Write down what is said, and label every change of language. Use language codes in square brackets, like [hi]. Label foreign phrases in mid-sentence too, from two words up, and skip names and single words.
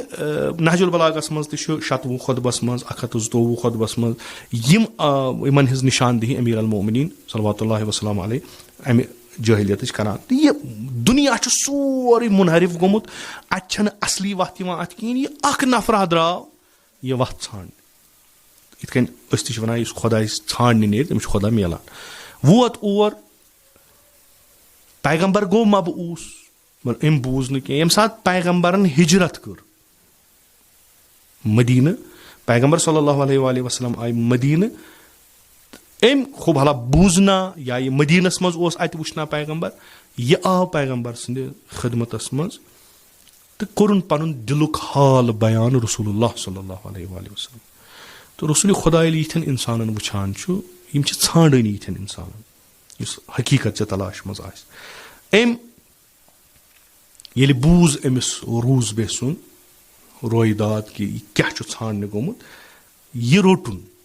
[ks] نہج البلاغس منٛز تہِ چھُ 26 خۄطبس منٛز 124 خۄطبس منٛز یِمن ہٕنٛز نِشاندہی [ar] امیٖر المومنیٖن صلوات اللہِ وسلام علیہ [ks] امہِ جٲہلیتٕچ کران تہٕ یہِ دُنیا چھُ سورُے مُنحرف گوٚمُت اتہِ چھنہٕ اصلی وتھ یِوان اتھ کِہینۍ یہِ اکھ نفرا درٛاو یہِ وتھ ژھانڈنہِ یِتھ کٔنۍ أسۍ تہِ چھِ ونان یُس خۄداے ژھانڈنہِ نیرِ تٔمِس چھُ خۄدا میلان ووت اور پیغمبر گوٚو مبعوٗث أمۍ بوٗز نہٕ کینٛہہ ییٚمہِ ساتہٕ پیغمبرن ہجرت کٔر مدیٖنہٕ پیغمبر [ar] صلی اللہ علیہ وسلم [ks] آیہِ مدیٖنہٕ أمۍ خوب حالا بوٗزنا یا یہِ مدیٖنس منٛز اوس اتہِ وٕچھنا پیغمبر یہِ آو پیغمبر سٕنٛدِ خدمتس منٛز تہٕ کوٚرُن پنُن دِلُک حال بیان [ar] رسول اللہ صلی اللہ علیہ وسلم [ks] تہٕ رسولِ خۄدا ییٚلہِ یِتھٮ۪ن انسانن وٕچھان چھُ یِم چھِ ژھانڈٲنی یِتھٮ۪ن انسانن یُس حقیٖقت چہِ تلاش منٛز آسہِ أمۍ ییٚلہِ بوٗز أمِس روٗزبے سُنٛد رویداد کہِ یہِ کیاہ چھُ ژھانڈنہِ گوٚمُت یہِ روٚٹُن